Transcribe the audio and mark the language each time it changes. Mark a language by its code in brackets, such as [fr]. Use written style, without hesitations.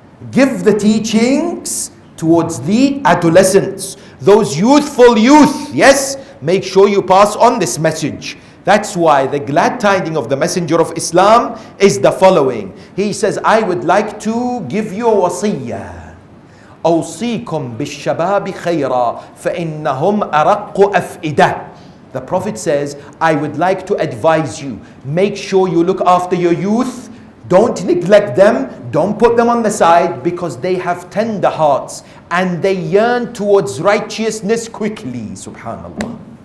[en] Give the teachings towards the adolescents, those youthful youth, yes, make sure you pass on this message. That's why the glad tiding of the Messenger of Islam is the following. He says, I would like to give you a wasiyah. [ar] أوصيكم بالشباب خيرا فإنهم أرق أفئدة. [en] The Prophet says, I would like to advise you, make sure you look after your youth. Don't neglect them. Don't put them on the side, because they have tender hearts and they yearn towards righteousness quickly. Subhanallah.